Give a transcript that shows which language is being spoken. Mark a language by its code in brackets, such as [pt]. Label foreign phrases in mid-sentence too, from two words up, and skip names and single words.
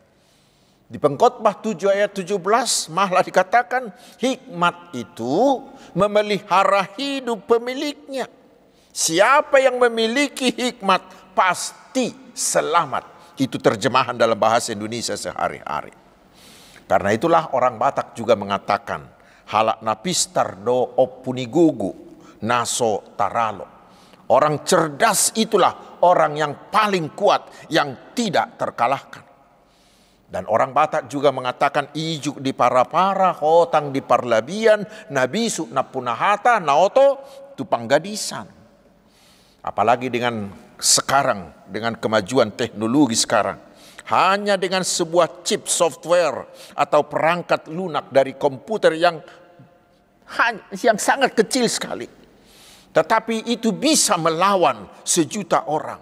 [id] Di Pengkhotbah 7 ayat 17 malah dikatakan hikmat itu memelihara hidup pemiliknya. Siapa yang memiliki hikmat pasti selamat. Itu terjemahan dalam bahasa Indonesia sehari-hari. Karena itulah orang Batak juga mengatakan [bbc] halak napistar do opunigogo naso taralo. [id] Orang cerdas itulah orang yang paling kuat, yang tidak terkalahkan. Dan orang Batak juga mengatakan [bbc] ijuk di para-para, hotang di parlabian, nabisu napunahata, naoto tupanggadisan. [id] Apalagi dengan sekarang, dengan kemajuan teknologi sekarang. Hanya dengan sebuah [en] chip software [id] atau perangkat lunak dari komputer yang sangat kecil sekali. Tetapi itu bisa melawan sejuta orang.